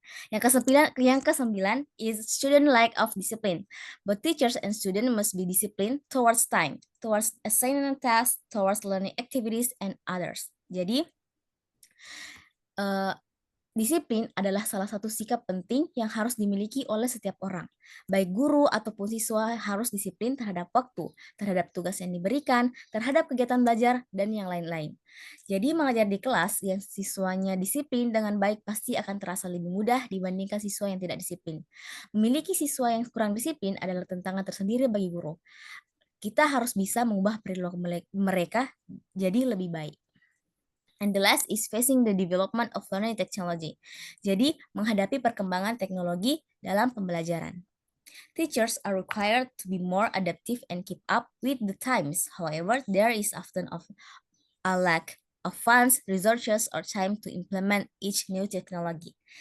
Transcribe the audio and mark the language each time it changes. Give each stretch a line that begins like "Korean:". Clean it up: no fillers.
Indonesian: Yang kesembilan
English: is student lack of discipline. Both teachers and students must be disciplined towards time, towards assigning tasks, towards learning activities, and others.
Indonesian: Jadi, disiplin adalah salah satu sikap penting yang harus dimiliki oleh setiap orang. Baik guru ataupun siswa harus disiplin terhadap waktu, terhadap tugas yang diberikan, terhadap kegiatan belajar, dan yang lain-lain. Jadi mengajar di kelas yang siswanya disiplin dengan baik pasti akan terasa lebih mudah dibandingkan siswa yang tidak disiplin. Memiliki siswa yang kurang disiplin adalah tantangan tersendiri bagi guru. Kita harus bisa mengubah perilaku mereka jadi lebih baik.
English: And the last is facing the development of learning technology.
Indonesian: Jadi, menghadapi perkembangan teknologi dalam pembelajaran.
English: Teachers are required to be more adaptive and keep up with the times. However, there is often a lack of funds, resources, or time to implement each new technology.